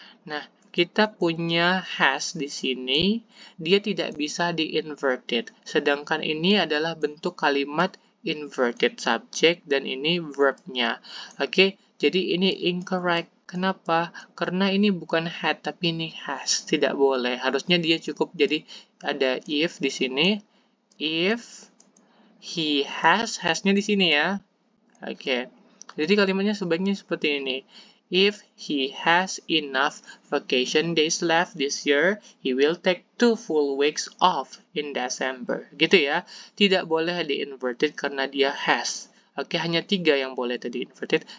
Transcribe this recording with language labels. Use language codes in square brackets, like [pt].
[id] Nah, kita punya has di sini, dia tidak bisa di inverted, sedangkan ini adalah bentuk kalimat inverted subject dan ini verb-nya. Oke, jadi ini incorrect Kenapa? Karena ini bukan had, tapi ini has. Tidak boleh. Harusnya dia cukup jadi ada if di sini. [en] If he has- [id] nya di sini ya. Oke. Jadi kalimatnya sebaiknya seperti ini. [en] If he has enough vacation days left this year, he will take 2 full weeks off in December. [id] Gitu ya. Tidak boleh di-inverted karena dia has. Oke, hanya 3 yang boleh tadi inverted.